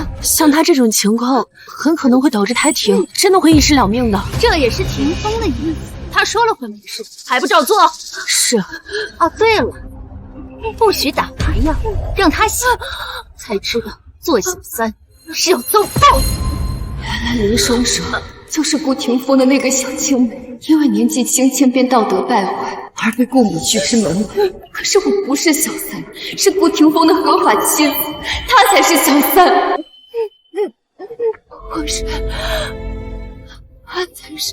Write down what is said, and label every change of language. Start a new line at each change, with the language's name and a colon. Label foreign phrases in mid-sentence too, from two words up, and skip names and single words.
Chinese: 像他這種情況，很可能會導致胎停，真的會一屍兩命的。這也是霆鋒的意思，他說了會沒事，還不照做？是。哦，對了，不許打麻藥，讓他醒，才知道做小三是要遭報應。原來林雙雙就是顧廷鋒的那個小青梅，因為年紀輕輕便道德敗壞，而被顧母拒之門外。可是我不是小三，是顧廷鋒的合法妻子，他才是小三。我才是。